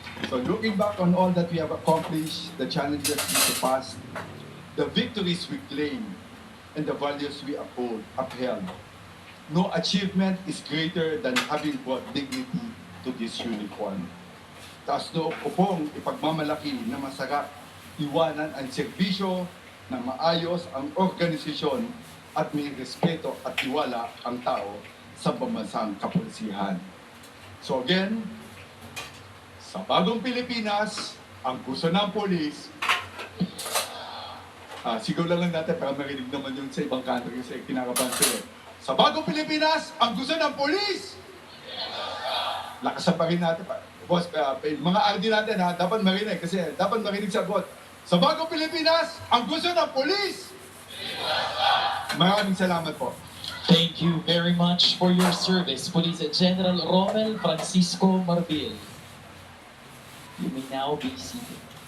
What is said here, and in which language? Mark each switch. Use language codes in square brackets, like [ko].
[en] So looking back on all that we have accomplished, the challenges we surpassed, the victories we claimed, and the values we upheld, no achievement is greater than having brought dignity to this uniform. [tl] Taas loob ko pong ipagmamalaki na masarap iwanan ang serbisyo na maayos ang organisasyon at may respeto at tiwala ang tao sa pambansang kapolisihan. So again, sa bagong Pilipinas, ang gusto ng polis, sigaw lang natin para marinig naman yung sa ibang kanto kasi kinakabahan sila. Sa bagong Pilipinas, ang gusto ng polis! Lakasan pa rin natin. Boss, mga RD natin dapat marinig kasi dapat marinig sa bot. Sa bagong Pilipinas, ang gusto ng polis! Maraming salamat po. [en] Thank you very much for your service, Police General Romel Francisco Marbil. You may now be seated.